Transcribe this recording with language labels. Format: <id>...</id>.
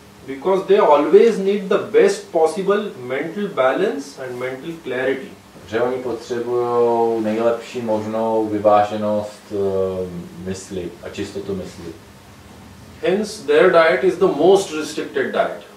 <en>because they always need the best possible mental balance and mental clarity.</en> <cs>Že oni potřebují nejlepší možnou vyváženost mysli a čistotu mysli.</cs> <en>Hence, their diet is the most restricted diet.</en>